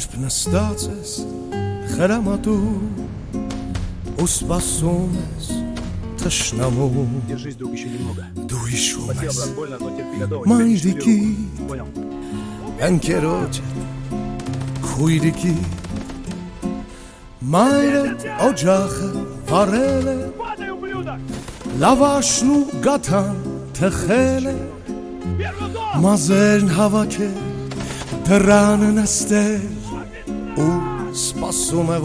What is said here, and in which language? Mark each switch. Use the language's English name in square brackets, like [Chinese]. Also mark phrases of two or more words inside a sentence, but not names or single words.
[Armenian] նստած ես խրամատու ու սպասում ես թշնամու [Russian] Держись, друг, еще немного. [Armenian] դու հիշում [Russian] Хотел [Armenian] ես [Russian] бы больно, но терпи. [Armenian] մայրիկի [Russian] Понял. [Armenian] ընկերոջը քույրիկի մայրը օջախը վառել է [Russian] Падай, ублюдок! [Armenian] լավաշն ու գաթան թխել է [Russian] Первый дом! [Armenian] մազերն հավաքել դռանը նստել ու սպասում է